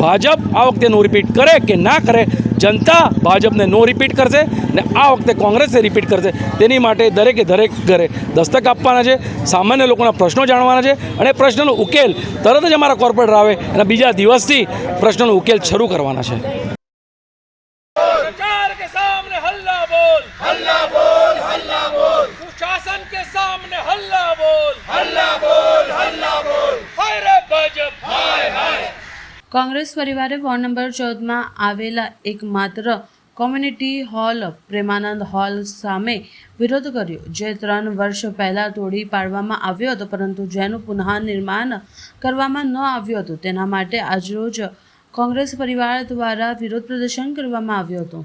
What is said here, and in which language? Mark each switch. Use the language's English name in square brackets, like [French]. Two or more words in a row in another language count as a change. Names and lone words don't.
[Gujarati] ભાજપ આ વખતે [English] no repeat [Gujarati] કરે કે ના કરે, જનતા ભાજપને [English] no repeat [Gujarati] કરશે ને આ વખતે કોંગ્રેસે રિપીટ કરશે. તેની માટે દરેકે દરેક ઘરે દસ્તક આપવાના છે, સામાન્ય લોકોના પ્રશ્નો જાણવાના છે અને પ્રશ્નનો ઉકેલ તરત જ અમારા કોર્પોરેટર આવે અને બીજા દિવસથી પ્રશ્નનો ઉકેલ શરૂ કરવાના છે. [Hindi] सरकार के सामने हल्ला बोल, हल्ला बोल, हल्ला बोल. शासन के सामने हल्ला बोल, हल्ला बोल, हल्ला बोल. हाय रे भाजप, हाय हाय. [Gujarati] કોંગ્રેસ પરિવારે વોર્ડ નંબર 14માં આવેલા એકમાત્ર [English] community hall [Gujarati] પ્રેમાનંદ હોલ સામે વિરોધ કર્યો, જે 3 વર્ષ પહેલાં તોડી પાડવામાં આવ્યો હતો, પરંતુ જેનું પુનઃનિર્માણ કરવામાં ન આવ્યું હતું. તેના માટે આજરોજ કોંગ્રેસ પરિવાર દ્વારા વિરોધ પ્રદર્શન કરવામાં આવ્યું હતું.